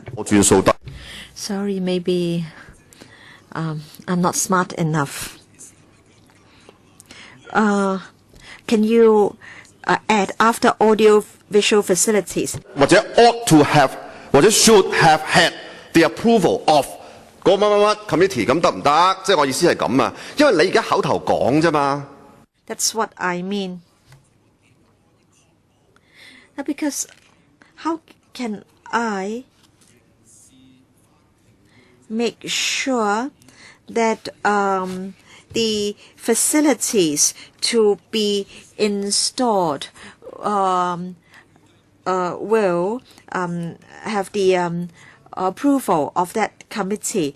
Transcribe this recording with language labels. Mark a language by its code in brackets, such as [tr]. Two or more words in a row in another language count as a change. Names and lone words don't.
[en] Sorry, maybe I'm not smart enough. Can you add after audio visual facilities? [yue] 或者 [en] ought to have [yue] 或者 [en] should have had the approval of [yue] 嗰乜乜乜 committee 咁得唔得？即係我意思係咁啊，因為你而家口頭講啫嘛。 [en] That's what I mean. Because how can I make sure that the facilities to be installed will have the approval of that committee?